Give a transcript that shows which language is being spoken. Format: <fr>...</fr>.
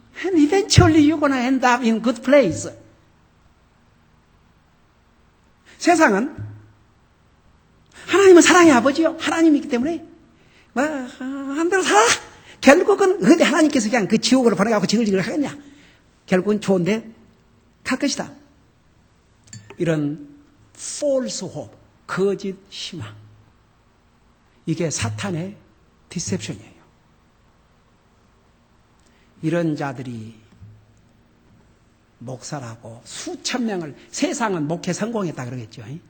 <en>And eventually you're going to end up in good place.</en> <ko>세상은 하나님은 사랑의 아버지요. 하나님이기 때문에 한대로 살아. 결국은 근데 하나님께서 그냥 그 지옥으로 보내가고 지글지글 하겠냐. 결국은 좋은데 갈 것이다. 이런 false hope. 거짓 희망. 이게 사탄의 디셉션이에요. 이런 자들이 목사라고 수천 명을 세상은 목회 성공했다 그러겠죠.</ko>